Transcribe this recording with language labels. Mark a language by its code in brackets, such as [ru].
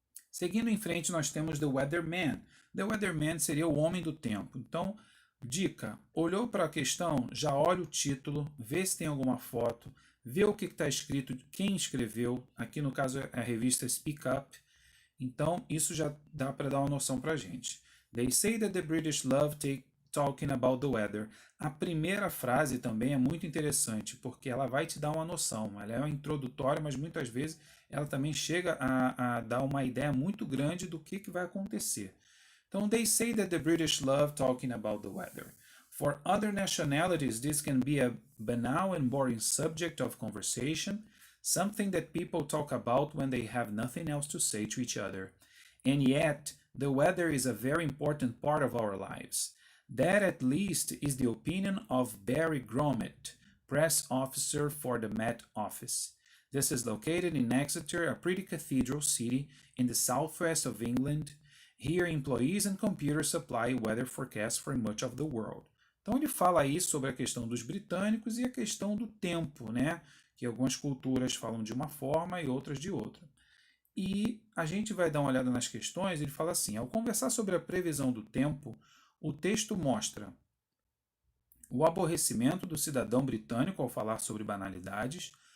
[pt] Seguindo em frente, nós temos The Weatherman. The Weatherman seria o homem do tempo. Então, dica: olhou para a questão, já olha o título, vê se tem alguma foto, vê o que está escrito, quem escreveu. Aqui no caso é a revista Speak Up. Então, isso já dá para dar uma noção para a gente. [en] They say that the British love talking about the weather. [pt] A primeira frase também é muito interessante, porque ela vai te dar uma noção. Ela é introdutória, mas muitas vezes ela também chega a dar uma ideia muito grande do que vai acontecer. Então, [en] they say that the British love talking about the weather. For other nationalities, this can be a banal and boring subject of conversation, something that people talk about when they have nothing else to say to each other. And yet, the weather is a very important part of our lives. That at least is the opinion of Barry Gromit, press officer for the Met Office. This is located in Exeter, a pretty cathedral city in the southwest of England. Here, employees and computers supply weather forecasts for much of the world. [pt] Então ele fala aí sobre a questão dos britânicos e a questão do tempo, né? Que algumas culturas falam de uma forma e outras de outra. E a gente vai dar uma olhada nas questões. Ele fala assim: ao conversar sobre a previsão do tempo, o texto mostra o aborrecimento do cidadão britânico ao falar sobre banalidades,